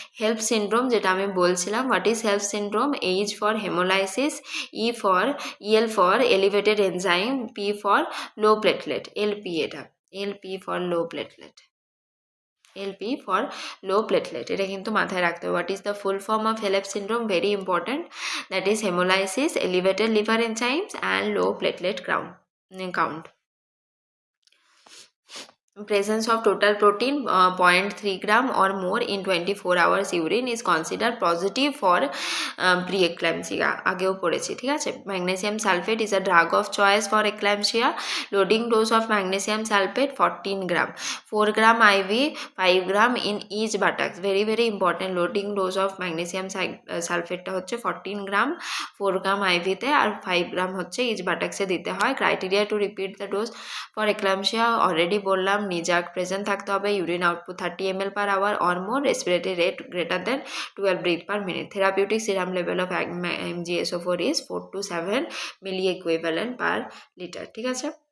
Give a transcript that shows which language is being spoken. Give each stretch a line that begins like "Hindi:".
English: HELLP syndrome,
Bangla: যেটা আমি বলছিলাম,
English: What is HELLP syndrome? H for haemolysis, EL for elevated enzyme, P for low platelet, LP, এটা LP for low platelet, LP for low platelet,
Bangla: এটা কিন্তু মাথায় রাখতে হবে।
English: What is the full form of HELLP syndrome? Very important, that is haemolysis, elevated liver enzymes and low platelet count. Presence of total protein 0.3 gram or more in 24 hours urine is considered positive for pre-eclampsia,
Bangla: আগেও পড়েছি, ঠিক আছে।
English: Magnesium sulphate is a drug of choice for eclampsia. Loading dose of magnesium sulfate 14 gram, 4 gram IV, 5 gram in each buttocks. Very important, loading dose of magnesium sulfate হচ্ছে 14 gram, 4 gram IV তে আর 5 gram হচ্ছে each buttocks
Bangla: এ দিতে হয়।
English: Criteria to repeat the dose for eclampsia
Bangla: already বললাম,
English: knee jerk
Bangla: present থাকতে হবে,
English: Urine output 30 ml/hour or more, respiratory rate greater than 12 breath/minute. Therapeutic serum level of MgSO4 is 4 to 7 milli equivalent per liter,
Bangla: ঠিক আছে।